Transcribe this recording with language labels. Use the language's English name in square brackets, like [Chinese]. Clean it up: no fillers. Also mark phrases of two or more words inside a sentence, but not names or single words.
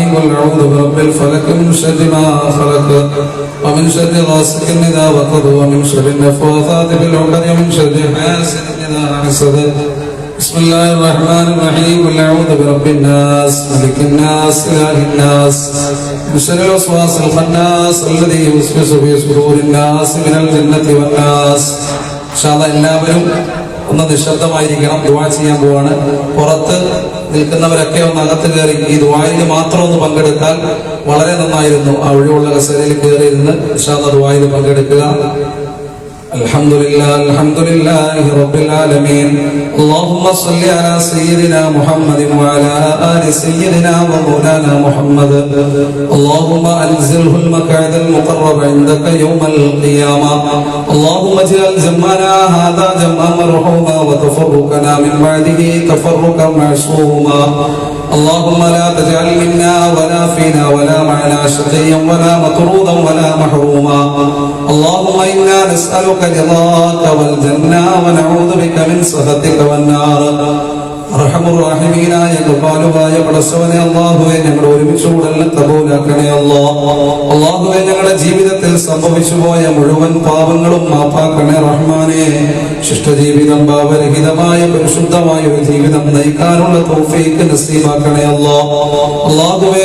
[Arabic] قل اعوذ برب الفلق من شر ما خلق ومن شر غاسق إذا وقب ومن شر النفاثات في العقد ومن شر حاسد إذا حسد. بسم الله الرحمن الرحيم. قل أعوذ برب الناس ملك الناس إله الناس من شر الوسواس الخناس الذي يوسوس في صدور الناس من الجنة والناس. إن شاء الله [Malayalam] എല്ലാവരും ഒന്ന് നിശബ്ദമായിരിക്കണം. ദുആ ചെയ്യാൻ പോവാണ്. പുറത്ത് നിൽക്കുന്നവരൊക്കെ ഒന്ന് അകത്ത് കയറി ഈ ദുആയിൽ മാത്രം ഒന്ന് പങ്കെടുത്താൽ വളരെ നന്നായിരുന്നു. ആ ഒഴിവുള്ള കസേരയിൽ കയറിയിരുന്ന് [Arabic] إن شاء الله [Malayalam] ദുആയിൽ പങ്കെടുക്കുക. [Arabic] الحمدلله رب العالمين. اللهم صل على سيدنا محمد وعلى آل سيدنا ومولانا محمد. اللهم أنزله المقعد المقرب عندك يوم القيامة. اللهم اجعل جمعنا هذا جمعا مرحوما وتفرقنا من بعده تفرقا معصوما. اللهم لا تجعل منا ولا فينا ولا معنا شقيا ولا مطرودا ولا محروما. اللهم إنا نسألك رضاك والجنة ونعوذ بك من سخطك والنار. [Malayalam] അർഹമുർറഹീമീനായ കൃപാലുവായ പടച്ചവനെ അല്ലാഹുവേ, ഞങ്ങളുടെ ഒരുമിച്ചുകൂടലിനെ കബൂലാക്കണേ അല്ലാഹുവേ, ഞങ്ങളുടെ ജീവിതത്തിൽ സംഭവിച്ചു പോയ മുഴുവൻ പാപങ്ങളും മാപ്പാക്കണേ റഹ്മാനേ. ശിഷ്ടജീവിതം, പാപരഹിതമായ പരിശുദ്ധമായ ഒരു ജീവിതം നയിക്കാനുള്ള തൗഫീഖ് നസീബാക്കണേ അല്ലാഹുവേ.